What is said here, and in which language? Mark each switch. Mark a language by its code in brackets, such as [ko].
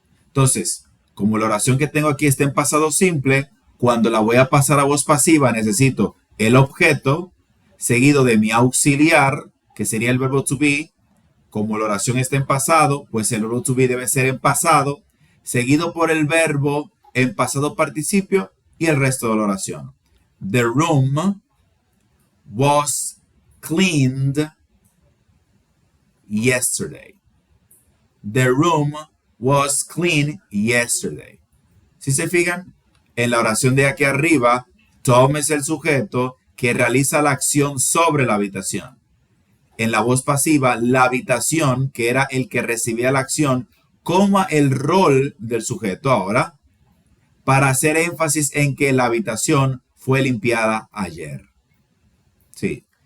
[es] Entonces, como la oración que tengo aquí está en pasado simple, cuando la voy a pasar a voz pasiva necesito el objeto seguido de mi auxiliar, que sería el verbo to be. Como la oración está en pasado, pues el verbo to be debe ser en pasado, seguido por el verbo en pasado participio y el resto de la oración. [en] The room was cleaned yesterday. The room was clean yesterday. [es] Si se fijan, en la oración de aquí arriba, Tom es el sujeto que realiza la acción sobre la habitación. En la voz pasiva, la habitación, que era el que recibía la acción, coma el rol del sujeto ahora, para hacer énfasis en que la habitación fue limpiada ayer. Sí.